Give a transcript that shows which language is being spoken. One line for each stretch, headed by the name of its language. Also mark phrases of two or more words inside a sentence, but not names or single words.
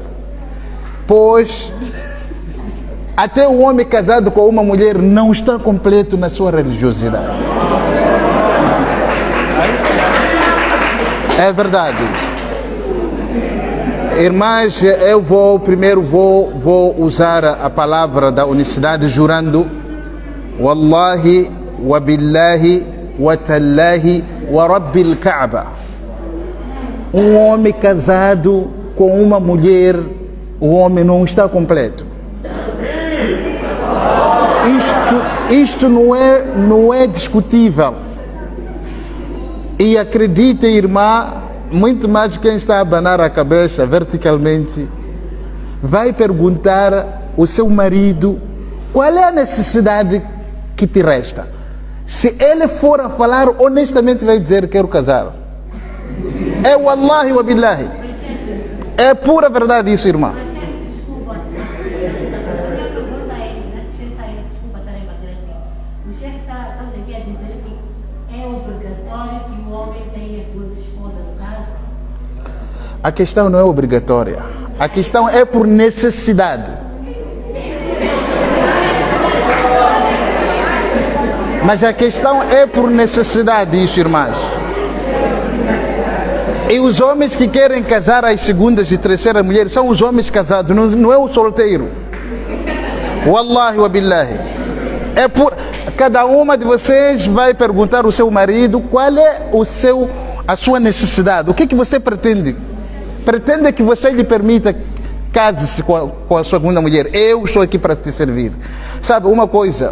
Portuguese: Pois até o homem casado com uma mulher não está completo na sua religiosidade. É verdade. Irmãs, eu vou usar a palavra da unicidade jurando
Arabic: والله وبالله وتالله ورب الكعبة.
Portuguese: Um homem casado com uma mulher, o homem não está completo. Isto não é discutível. E acredite, irmã, muito mais quem está a abanar a cabeça verticalmente, vai perguntar ao seu marido qual é a necessidade que te resta. Se ele for a falar, honestamente vai dizer: quero casar. É
Arabic: والله وبالله.
Portuguese: É pura verdade isso, irmã. Desculpa. A minha pergunta é, desculpa estar a bater assim. O chefe está aqui a dizer que é obrigatório que o homem tenha duas esposas, no caso? A questão não é obrigatória. A questão é por necessidade. Mas a questão é por necessidade, isso, irmãs. E os homens que querem casar às segundas e terceiras mulheres são os homens casados, não é o solteiro.
Arabic: والله وبالله.
Portuguese: É por... Cada uma de vocês vai perguntar ao seu marido qual é a sua necessidade. O que você pretende? Pretende que você lhe permita case-se com a segunda mulher. Eu estou aqui para te servir. Sabe uma coisa?